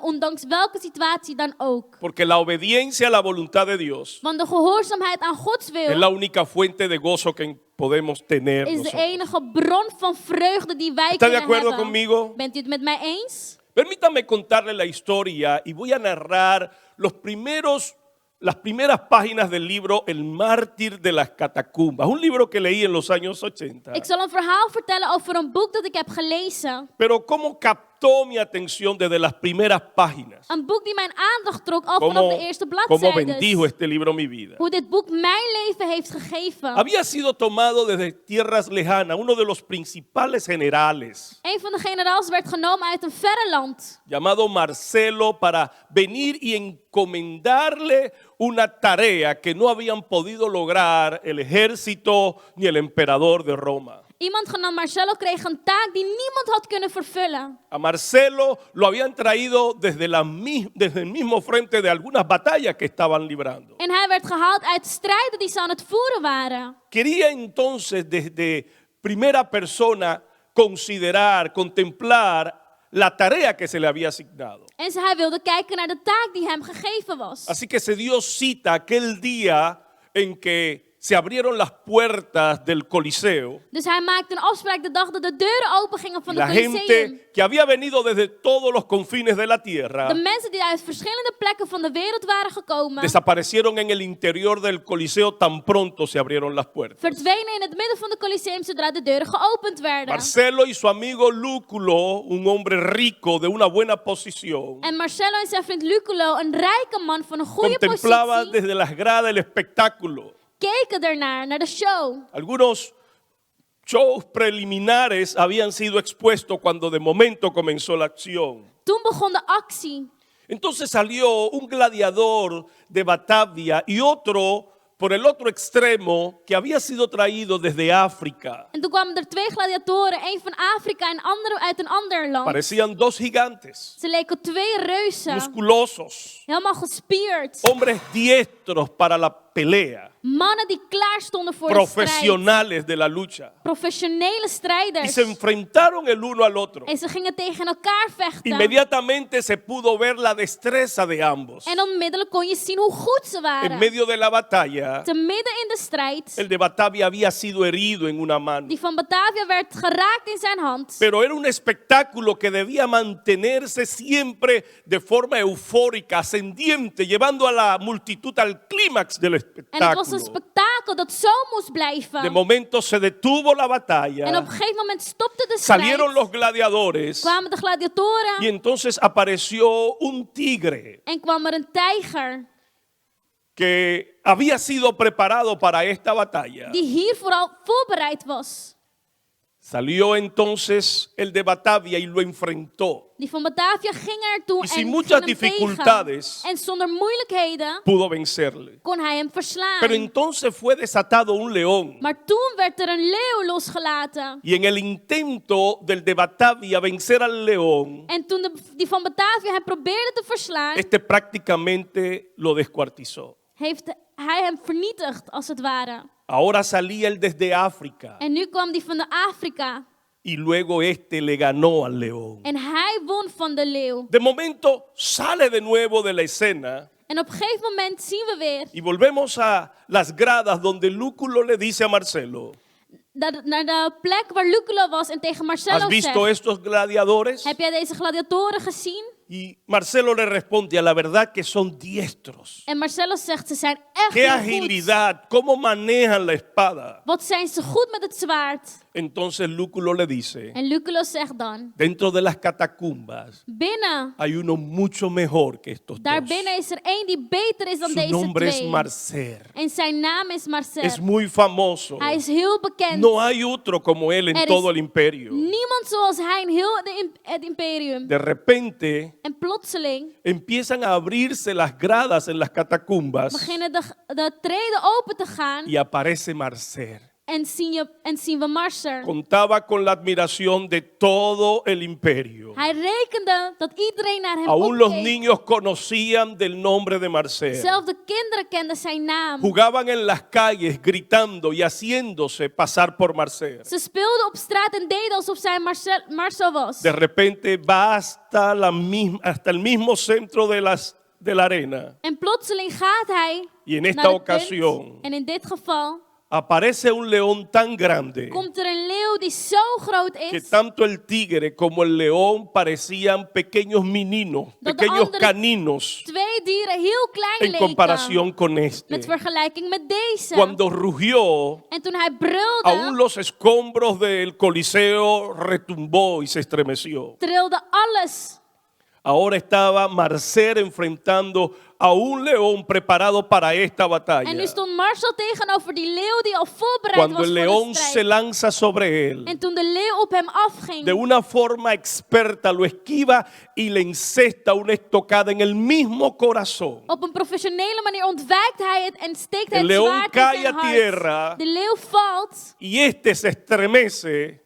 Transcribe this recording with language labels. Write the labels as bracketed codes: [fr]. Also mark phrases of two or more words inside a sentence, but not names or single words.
[nl] Ondanks welke situatie dan ook. [es] Porque la obediencia a la voluntad de Dios [nl] Want de gehoorzaamheid aan Gods [es] es [nl] wil. [es] la única fuente de gozo que podemos tener [nl] Is de [es] nosotros. [nl] enige bron van vreugde die wij [es] ¿Está de [nl] kunnen [es] acuerdo [nl] hebben. [es] conmigo? [nl] Bent u het met mij eens? [es] Permítame contarle la historia y voy a narrar las primeras páginas del libro El Mártir de las Catacumbas, un libro que leí en los años 80. [nl] Ik zal een verhaal vertellen over een boek dat ik heb gelezen. [es] Pero cómo captó mi atención desde las primeras páginas. [nl] Een boek die mijn aandacht trok al vanaf [es] Cómo, [nl] de eerste [es] cómo bendijo [nl] bladzijden. [es] este libro mi vida. [nl] Hoe dit boek mijn leven heeft gegeven. [es] Había sido tomado desde tierras lejanas, uno de los principales generales, [nl] Een van de generaals werd genomen uit een verre land. [es] llamado Marcelo, para venir y encomendarle una tarea que no habían podido lograr el ejército ni el emperador de Roma. [nl] Iemand genaamd Marcelo kreeg een taak die niemand had kunnen vervullen. [es] A Marcelo lo habían traído desde el mismo frente de algunas batallas que estaban librando. [nl] En hij werd gehaald uit strijden die ze aan het voeren waren. [es] Quería entonces desde primera persona considerar, contemplar la tarea que se le había asignado. [nl] En hij wilde kijken naar de taak die hem gegeven was. [es] Así que se dio cita aquel día en que se abrieron las puertas del Coliseo. [nl] Dus hij maakte een afspraak de dag dat de deuren open gingen van [es] Y [nl] de [es] la [nl] Colosseum. [es] gente que había venido desde todos los confines de la [nl] De [es] tierra [nl] mensen die uit verschillende plekken van de wereld waren gekomen, [es] desaparecieron en el interior del Coliseo tan pronto se abrieron las puertas. [nl] verdwenen in het midden van de Colosseum zodra de deuren geopend werden. [es] Marcelo y su amigo Lúculo, un hombre rico de una buena posición, [nl] En Marcelo en zijn vriend Luculo, een rijke man van een goede [es] contemplaban [nl] positie, [es] desde las gradas el espectáculo. [nl] keken ernaar, naar de show. [es] Algunos shows preliminares habían sido expuestos cuando de momento comenzó la acción. [nl] Toen begon de actie. [es] Entonces salió un gladiador de Batavia y otro por el otro extremo que había sido traído desde África. [nl] En toen kwamen er twee gladiatoren, één van Afrika en andere uit een ander land. [es] Parecían dos gigantes, [nl] Ze leken twee reuzen, [es] musculosos, [nl] helemaal gespierd. [es] hombres diestros para la pelea. [nl] Mannen die klaar stonden voor de strijd. [es] profesionales de la lucha. [nl] Professionele [es] Y [nl] strijders. [es] se enfrentaron el uno al otro. [nl] En ze gingen tegen elkaar vechten. [es] Inmediatamente se pudo ver la destreza de ambos. [nl] En onmiddellijk kon je zien hoe goed ze [es] En [nl] waren. [es] medio de la batalla, [nl] Te midden in de strijd. [es] el de Batavia había sido herido en una mano. [nl] Die van Batavia werd geraakt in zijn hand. [es] Pero era un espectáculo que debía mantenerse siempre de forma eufórica, ascendiente, llevando a la multitud al clímax del [nl] En het was een [es] espectáculo. [nl] spektakel dat zo moest blijven. [es] De momento se detuvo la [nl] En op [es] batalla, [nl] een gegeven moment stopte de strijd. [es] salieron los gladiadores [nl] Kwamen de gladiatoren. [es] y entonces apareció un tigre [nl] En kwam er een tijger. [es] que había sido preparado para esta batalla. [nl] Die hier vooral voorbereid was. [es] Salió entonces el de Batavia y lo enfrentó. [nl] Die van Batavia ging ertoe [es] Y sin [nl] en [es] muchas [nl] ging hem [es] dificultades [nl] tegen. En zonder moeilijkheden [es] Pudo vencerle. [nl] kon hij hem verslaan. [es] Pero entonces fue desatado un león. [nl] Maar toen werd er een leeuw losgelaten. [es] Y en el intento del de Batavia vencer al león, [nl] En toen die van Batavia hem probeerde te verslaan, [es] este prácticamente lo descuartizó. [nl] heeft hij hem vernietigd, als het ware. [es] Ahora salía él desde África [nl] En nu kwam die van de Afrika. [es] y luego este le ganó al león. [nl] En hij won van de leeuw. [es] De momento sale de nuevo de la escena [nl] En op een gegeven moment zien we weer [es] y volvemos a las gradas donde Lúculo le dice a Marcelo, [nl] naar de plek waar Luculo was en tegen [es] ¿has [nl] Marcelo [es] visto [nl] zegt: [es] estos gladiadores? [nl] heb jij deze gladiatoren gezien? [es] Y Marcelo le responde, a la verdad que son diestros. [nl] En Marcelo zegt: ze zijn echt [es] ¡Qué [nl] heel goed. [es] agilidad! ¿Cómo manejan la espada? [nl] Wat zijn ze goed met het zwaard? [es] Entonces Lúculo le dice, [nl] En Luculo zegt dan: [es] dentro de las catacumbas [nl] binnen, [es] hay uno mucho mejor que estos [nl] daar [es] dos. [nl] binnen is er één die beter is dan [es] Su [nl] deze [es] nombre es [nl] twee. [es] Marcer. [nl] En zijn naam is Marcel. [es] Es muy famoso. [nl] Hij is heel bekend. [es] No hay otro como él en [nl] Er is [es] todo el imperio. [nl] niemand zoals hij in heel het imperium. [es] De repente [nl] En plotseling [es] empiezan a abrirse las gradas en las catacumbas [nl] beginnen de treden open te gaan [es] y aparece Marcer. [nl] en zien we Marcer. [es] Contaba con la admiración de todo el imperio. [nl] Hij rekende dat iedereen naar hem [es] Aún los [nl] opkeek. [es] niños conocían del nombre de Marcer. [nl] Zelfs de kinderen kenden zijn naam. [es] Jugaban en las calles gritando y haciéndose pasar por Marcer. [nl] Ze speelden op straat en deden alsof zij Marcel was. [es] De repente va hasta el mismo centro de la arena. [nl] En plotseling gaat hij [es] Y en [nl] naar [es] esta [nl] het punt. [es] ocasión [nl] En in dit geval [es] aparece un león tan grande [nl] komt er een leeuw die zo groot [es] que [nl] is [es] tanto el tigre como el león parecían pequeños mininos, [nl] Dat de [es] pequeños [nl] andere [es] caninos [nl] twee dieren heel klein [es] en [nl] leken. [es] comparación con este. [nl] Met vergelijking met deze. [es] Cuando rugió, [nl] En toen hij brulde, [es] aún los escombros del Coliseo retumbó y se estremeció. [nl] trilde alles. [es] Ahora estaba Marcer enfrentando a un león preparado para esta batalla. [nl] En nu stond Marcel tegenover die leeuw die al voorbereid [es] Cuando [nl] was [es] el [nl] voor de [es] león se [nl] strijd. [es] lanza sobre él, [nl] En toen de leeuw op hem afging, [es] de una forma experta lo esquiva y le encesta una estocada en el mismo corazón. [nl] op een professionele manier ontwijkt hij het en steekt hij [es] El [nl] het [es] león [nl] zwaard in [es] cae [nl] zijn [es] a [nl] hart. [es] tierra. [nl] De leeuw valt [es] Y este se estremece,